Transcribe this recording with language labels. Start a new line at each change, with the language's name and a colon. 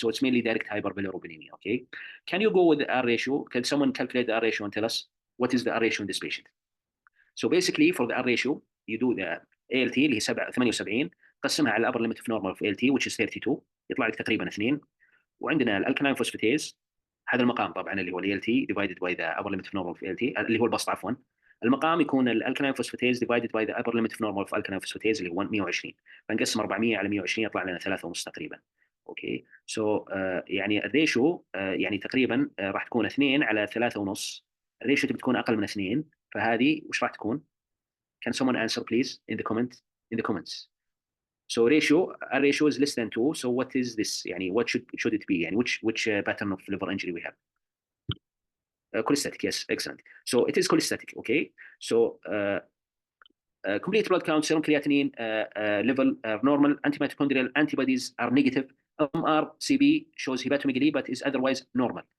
English: So it's mainly direct hyperbilirubinemia. Okay, can you go with the R ratio? Can someone calculate the R ratio and tell us what is the R ratio in this patient? So basically for the R ratio, you do the ALT
Arabic: اللي هي 78 قسمها على
English: upper limit of normal of ALT which is 32
Arabic: يطلع لك تقريبا 2. وعندنا الالكالين فوسفاتيز هذا المقام طبعا اللي هو ال ALT
English: divided by the upper limit of normal of ALT
Arabic: اللي هو البسط عفوا. المقام يكون الالكالين فوسفاتيز
English: divided by the upper limit of normal of alkaline phosphatase
Arabic: اللي هو 120. فنقسم 400 على 120 يطلع لنا 3.5 تقريبا. اوكي سو يعني الريشيو يعني تقريبا راح تكون 2 على 3.5. الريشيو تبي تكون اقل من 2 فهذه وش راح تكون؟
English: Can someone answer please in the comments? So our ratio is less than 2. So what is this?
Arabic: يعني
English: what should it be? يعني which pattern of liver injury we have? Cholestatic, yes, excellent. So it is cholestatic, okay? So complete blood count, serum creatinine level are normal, antimitochondrial antibodies are negative, MRCB shows hepatomegaly but is otherwise normal.